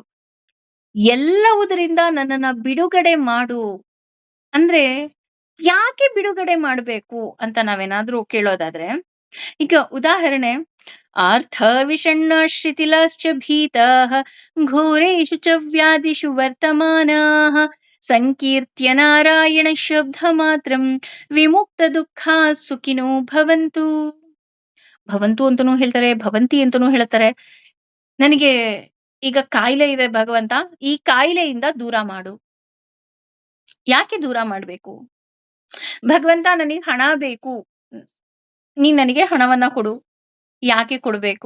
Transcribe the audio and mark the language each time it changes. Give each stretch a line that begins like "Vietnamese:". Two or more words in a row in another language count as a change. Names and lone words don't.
Kannada: ಎಲ್ಲವುದರಿಂದ ನನ್ನನ್ನ ಬಿಡುಗಡೆ ಮಾಡು ಅಂದ್ರೆ ಯಾಕೆ ಬಿಡುಗಡೆ ಮಾಡ್ಬೇಕು ಅಂತ ನಾವೇನಾದ್ರೂ ಕೇಳೋದಾದ್ರೆ, ಈಗ ಉದಾಹರಣೆ,
Sanskrit: ಆರ್ಥವಿಷಣ್ಣಶ್ರುತಿಲಶ್ಚ ಭೀತಾಃ ಘೋರೇಷು ಚ ವ್ಯಾಧಿಷು ವರ್ತಮಾನಾಃ ಸಂಕೀರ್ತ್ಯ ನಾರಾಯಣ ಶಬ್ದ ಮಾತ್ರಂ ವಿಮುಕ್ತ ದುಃಖಾ ಸುಖಿನೋ ಭವಂತು.
Kannada: ಭವಂತು ಅಂತನೂ ಹೇಳ್ತಾರೆ, ಭವಂತಿ ಅಂತನೂ ಹೇಳ್ತಾರೆ. ನನಗೆ ಈಗ ಕಾಯಿಲೆ ಇದೆ ಭಗವಂತ, ಈ ಕಾಯಿಲೆಯಿಂದ ದೂರ ಮಾಡು. ಯಾಕೆ ದೂರ ಮಾಡ್ಬೇಕು? ಭಗವಂತ ನನಗೆ ಹಣ ಬೇಕು, ನೀನ್ ನನಗೆ ಹಣವನ್ನ ಕೊಡು. ಯಾಕೆ ಕೊಡ್ಬೇಕು?